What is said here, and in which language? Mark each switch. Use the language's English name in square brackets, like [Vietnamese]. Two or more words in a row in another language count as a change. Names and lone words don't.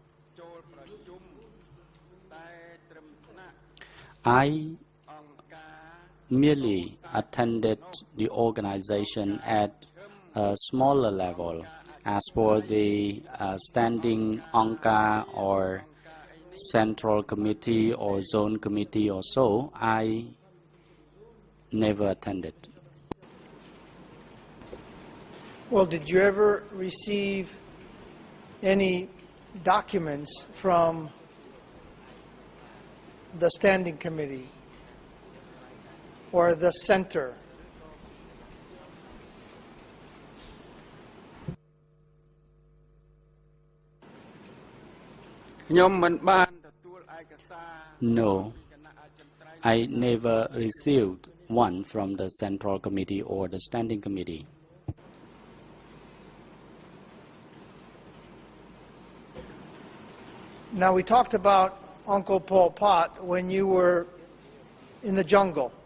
[English] I merely attended the organization at a smaller level, As for the standing ANCA or central committee or zone committee or so, I never attended. Well, did you ever receive any documents from the standing committee or the center? [Khmer] ខ្ញុំមិនបានទទួលឯកសារ [English] No, [Khmer] ពីគណៈអចិន្ត្រៃយ៍ [English] I never received one from the central committee or the standing committee. Now, we talked about Uncle Pol Pot when you were in the jungle.